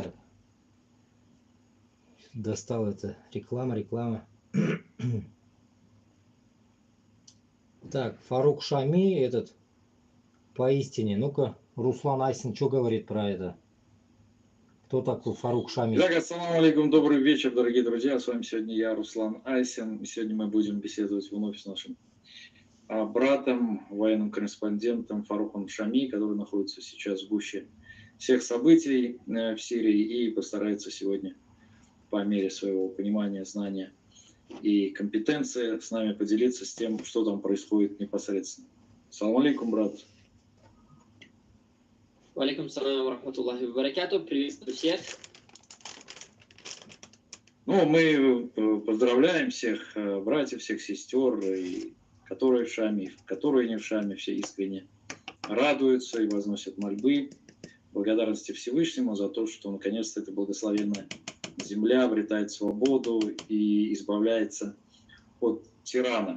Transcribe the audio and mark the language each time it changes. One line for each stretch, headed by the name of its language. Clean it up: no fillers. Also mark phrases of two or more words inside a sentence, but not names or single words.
Russian: Так. Достал это. Реклама. Так, Фарук Шами этот поистине. Ну-ка, Руслан Айсин, что говорит про это? Кто такой Фарук Шами? Так,
Arabic: السلام عليكم,
Russian: добрый вечер, дорогие друзья. С вами сегодня я, Руслан Айсин. И сегодня мы будем беседовать вновь с нашим братом, военным корреспондентом Фаруком Шами, который находится сейчас в гуще всех событий в Сирии и постарается сегодня по мере своего понимания, знания и компетенции с нами поделиться с тем, что там происходит непосредственно.
Arabic: السلام عليكم, брат. عليكم السلام ورحمة الله وبركاته.
Russian: Приветствую всех. Ну, мы поздравляем всех братьев, всех сестер, и которые в Шаме, которые не в Шаме, все искренне радуются и возносят мольбы, благодарности Всевышнему за то, что наконец-то эта благословенная земля обретает свободу и избавляется от тирана.